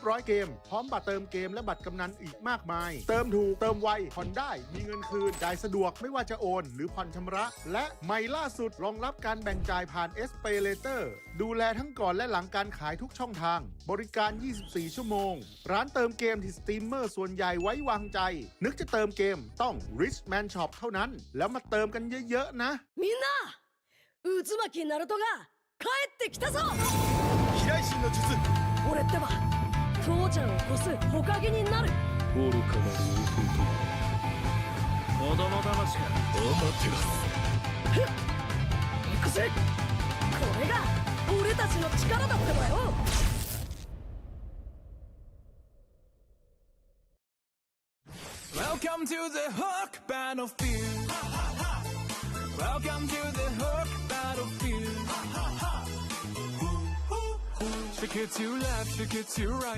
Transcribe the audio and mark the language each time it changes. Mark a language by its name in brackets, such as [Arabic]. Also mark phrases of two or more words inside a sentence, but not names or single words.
[Thai] ร้อยเกมพร้อมบัตรเติมเกมและบัตรกำนันอีกมากมาย เติมถูกเติมไวผ่อนได้มีเงินคืนจ่ายสะดวกไม่ว่าจะโอนหรือผ่อนชำระ และใหม่ล่าสุดรองรับการแบ่งจ่ายผ่าน SPayLater ดูแลทั้งก่อนและหลังการขายทุกช่องทางบริการ 24 ชั่วโมงร้านเติมเกมที่สตรีมเมอร์ส่วนใหญ่ไว้วางใจนึกจะเติมเกมต้อง Richman Shop เท่านั้นแล้วมาเติมกันเยอะๆนะ [Japanese] みんな渦巻きナルトが帰ってきたぞ。飛来神の術。俺ってば父ちゃんを越す火影になる。愚かなる弟子供魂かアマテラス。行くぜ。これが俺たちの力だってばよ。 [English] Welcome to the Hook Battlefield. Welcome to the Hook Battlefield. Shake it to left, shake it to right.